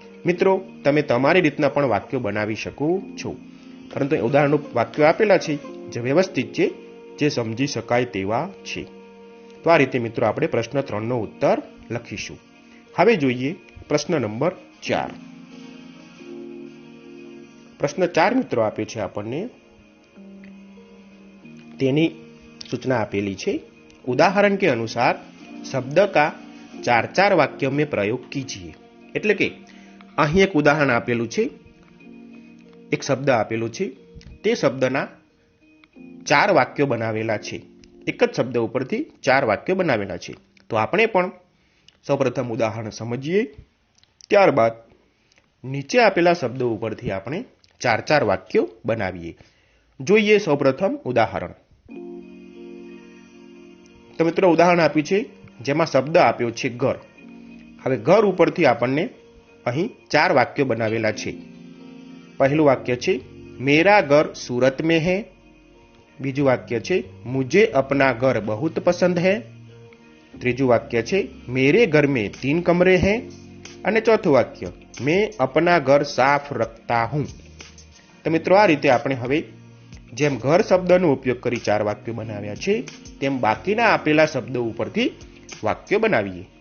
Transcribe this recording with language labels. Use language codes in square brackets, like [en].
[gu] મિત્રો તમે તમારી રીતના પણ વાક્યો બનાવી શકો છો, પરંતુ ઉદાહરણો વાક્યો આપેલા છે જે વ્યવસ્થિત છે, જે સમજી શકાય તેવા છે. તો આ રીતે મિત્રો આપણે પ્રશ્ન 3નો ઉત્તર લખીશું. હવે જોઈએ પ્રશ્ન નંબર 4. પ્રશ્ન 4 મિત્રો આપ્યો છે આપણને, તેની सूचना આપેલી છે, [hi] उदाहरण के अनुसार शब्द का 4 वाक्य में प्रयोग कीजिए. [gu] એટલે કે અહીં એક ઉદાહરણ આપેલું છે, એક શબ્દ આપેલો છે, તે શબ્દના 4 વાક્યો બનાવેલા છે. એક જ શબ્દ ઉપરથી 4 વાક્યો બનાવેલા છે. તો આપણે પણ સૌપ્રથમ ઉદાહરણ સમજીએ, ત્યારબાદ નીચે આપેલા શબ્દો ઉપરથી આપણે 4 વાક્યો બનાવીએ. જોઈએ સૌપ્રથમ ઉદાહરણ. તો મિત્રો ઉદાહરણ આપ્યું છે જેમાં શબ્દ આપ્યો છે ઘર. હવે ઘર ઉપરથી આપણને અહીં 4 વાક્યો બનાવેલા છે. પહેલું વાક્ય છે, [hi] મેરા ઘર सूरत में है. [gu] બીજું વાક્ય છે, [hi] मुझे अपना घर बहुत पसंद है. [gu] ત્રીજું વાક્ય છે, [hi] मेरे घर में 3 कमरे हैं. [gu] અને ચોથું વાક્ય, [hi] मैं अपना घर साफ रखता हूं. [gu] તો મિત્રો આ રીતે આપણે હવે જેમ ઘર શબ્દનો ઉપયોગ કરી 4 વાક્યો બનાવ્યા છે, તેમ બાકીના આપેલા શબ્દો ઉપરથી વાક્યો બનાવીએ.